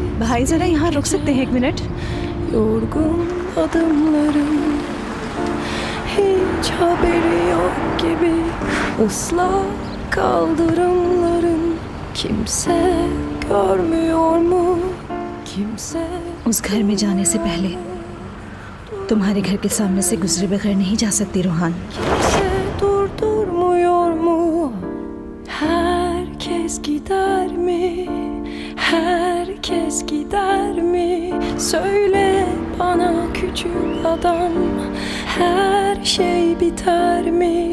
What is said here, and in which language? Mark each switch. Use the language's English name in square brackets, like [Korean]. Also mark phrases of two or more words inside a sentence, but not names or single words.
[Hindi] भाई जरा यहाँ रुक सकते हैं 1 मिनट? [Turkish] Yorgun adımlarım, hiç haberi yok gibi ıslak kaldırımların. Kimse görmüyor mu? Kimse [Hindi] उस घर में जाने से पहले तुम्हारे घर के सामने से गुजरे बगैर नहीं जा सकती रूहान। [Turkish] kimse durdurmuyor mu? Herkes gider mi? Herkes gider mi? Söyle bana küçük adam, her şey biter mi?